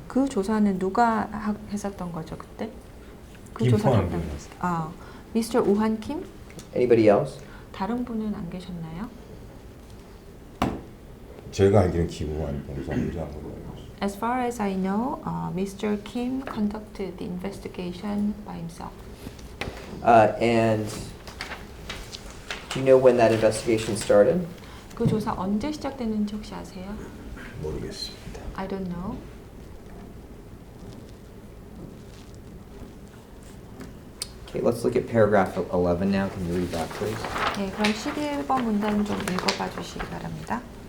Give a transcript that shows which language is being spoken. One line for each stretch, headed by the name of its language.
Korean: 그 조사는 누가 했었던 거죠 그때? 그 김포한 분이 Mr. 우한 킴?
English: Anybody else?
Korean: 다른 분은 안 계셨나요? 제가 알기로는 김우한 변호사 혼자 한 걸로 알고 있어요.
English: As far as I know, Mr. Kim conducted the investigation by himself. And do you know when that investigation started?
Korean: 그 조사 언제 시작됐는지 혹시 아세요? 모르겠습니다.
English: I don't know. Okay, let's look at paragraph 11 now. Can you read that, please?
Korean: 네, 그럼 11번 문단 좀 읽어봐 주시기 바랍니다.